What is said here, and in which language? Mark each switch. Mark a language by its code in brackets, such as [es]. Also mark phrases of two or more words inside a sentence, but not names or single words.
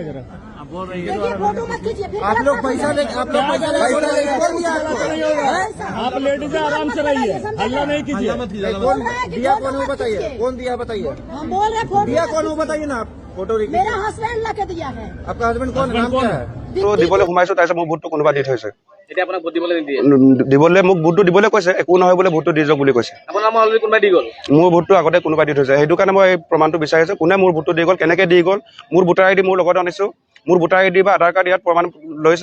[hi] आप लोग पैसा ले, आप लोग पैसा आप लेडीज आराम से रहिए, हल्ला नहीं कीजिए। दिया कौन हो बताइए, कौन दिया बताइए, बोल रहे दिया कौन हो बताइए ना। आप फोटो मेरा हस्बैंड ला के दिया है। आपका हस्बैंड कौन, नाम क्या है? [as] তো দিবলৈ সোমাইছো, তাৰপিছত মোৰ ভোটটো কোনোবা দি থৈছে। এতিয়া আপোনাক ভোট দিবলৈ নিদিয়ে? দিবলৈ মোক ভোটটো দিবলৈ কৈছে, একো নহয় বোলে ভোটটো দি যাওক বুলি কৈছে। আপোনাৰ নাম অলৰেডি কোনোবাই দি গ'ল? মোৰ ভোটটো আগতে কোনোবাই দি থৈছে, সেইটো কাৰণে মই এই প্ৰমাণটো বিচাৰিছো। কোনে মোৰ ভোটটো দি গ'ল, কেনেকৈ দি গ'ল। মোৰ [en] voter ID [as] মোৰ লগত আনিছো, মোৰ [en] voter ID [as] বা আধাৰ কাৰ্ড ইয়াত প্ৰমাণ লৈছে।